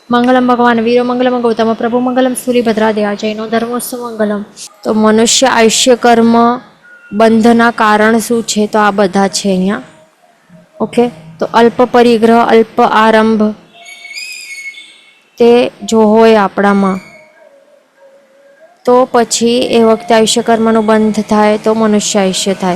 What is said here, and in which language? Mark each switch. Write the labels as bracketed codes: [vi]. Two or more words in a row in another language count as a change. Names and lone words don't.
[sa] मंगलम भगवान वीरो मंगलम गौतम प्रभु मंगलम सूर्यभद्रादया जैनो धर्मोस्तु मंगलम। [gu] તો મનુષ્ય આયુષ્ય કર્મ બંધના કારણ શું છે? તો આ બધા છે અહીંયા. ઓકે, તો અલ્પ પરિગ્રહ, અલ્પ આરંભ તે જો હોય આપણામાં તો પછી એ વખતે આયુષ્ય કર્મનું બંધ થાય તો મનુષ્ય આયુષ્ય થાય.